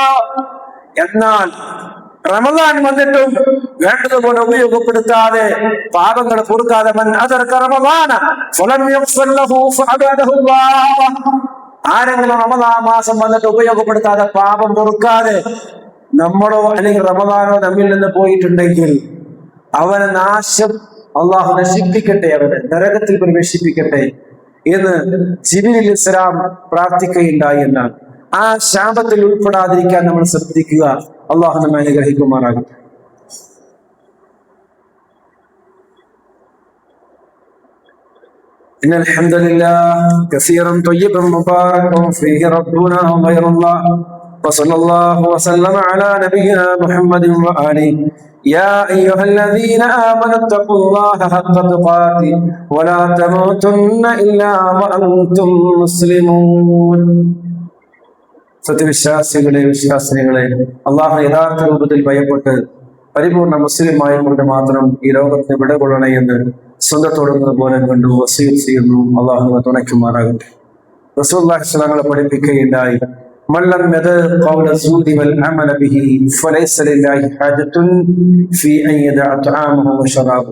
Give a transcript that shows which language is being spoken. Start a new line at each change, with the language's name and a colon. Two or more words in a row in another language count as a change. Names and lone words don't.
Malayalam: എന്നാൽ റമദാൻ വന്നിട്ടും വേണ്ടതുപോലെ ഉപയോഗപ്പെടുത്താതെ, പാപങ്ങൾ പൊറുക്കാതെ, ആരെങ്കിലും റമദാൻ മാസം വന്നിട്ട് ഉപയോഗപ്പെടുത്താതെ, പാപം പൊറുക്കാതെ നമ്മളോ അല്ലെങ്കിൽ റമദാനോ നമ്മിൽ നിന്ന് പോയിട്ടുണ്ടെങ്കിൽ അവനെ നാശം അള്ളാഹു നശിപ്പിക്കട്ടെ, അവനെ നരകത്തിൽ പ്രവേശിപ്പിക്കട്ടെ എന്ന് ജിബ്രീൽ ഇസ്ലാം പ്രാർത്ഥിക്കുകയുണ്ടായി എന്നാണ്. ആ ശാപത്തിൽ ഉൾപ്പെടാതിരിക്കാൻ നമ്മൾ ശ്രദ്ധിക്കുക. അള്ളാഹു നമ്മെ അനുഗ്രഹിക്കുമാറാകട്ടെ.
Arabic: إن الحمد لله كثيرا طيبا مباركا فيه ربنا غير الله وصلى الله وسلم على نبينا محمد وآله. يا أيها الذين آمنوا اتقوا الله حق تقاته ولا تموتن إلا وأنتم مسلمون.
Malayalam: സത്യവിശ്വാസികളെ, വിശ്വാസിനികളെ, അള്ളാഹു യഥാർത്ഥ രൂപത്തിൽ ഭയപ്പെട്ട് പരിപൂർണ മുസ്ലിമായതുകൊണ്ട് മാത്രം ഈ ലോകത്തിന് വിടകൊള്ളണേ എന്ന് സ്വന്തത്തോടുന്നത് പോലെ കണ്ടു വസിയത്ത് ചെയ്യുന്നു. അള്ളാഹു തുണയ്ക്കുമാറാകട്ടെ.
Arabic: رسول الله صلى الله عليه وسلم പഠിപ്പിക്കുകയുണ്ടായി, من لم يدع قول الزور والعمل به فليس لله حاجة في أن يدع طعامه وشرابه.